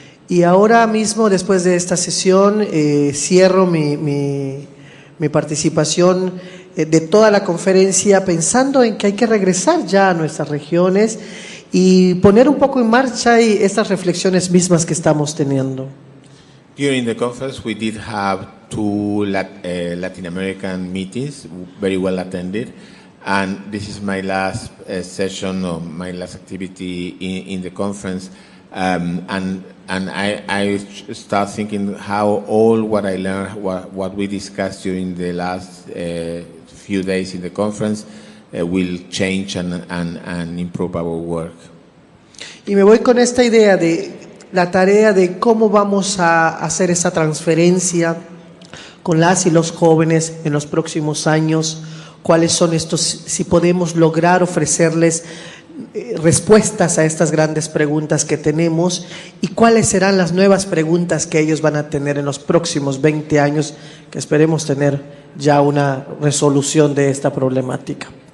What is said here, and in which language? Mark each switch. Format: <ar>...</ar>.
<es>Y ahora mismo, después de esta sesión, cierro mi mi participación de toda la conferencia pensando en que hay que regresar ya a nuestras regiones y poner un poco en marcha estas reflexiones mismas que estamos teniendo.</es> <en>During the conference, we did have two Latin American meetings, very well attended, and this is my last session or my last activity in the conference, and I start thinking how all what I learned, what we discussed during the last few days in the conference will change and improve our work.</en> <es>Y me voy con esta idea de la tarea de cómo vamos a hacer esa transferencia con las y los jóvenes en los próximos años, cuáles son estos, si podemos lograr ofrecerles respuestas a estas grandes preguntas que tenemos y cuáles serán las nuevas preguntas que ellos van a tener en los próximos 20 años, que esperemos tener ya una resolución de esta problemática.</es>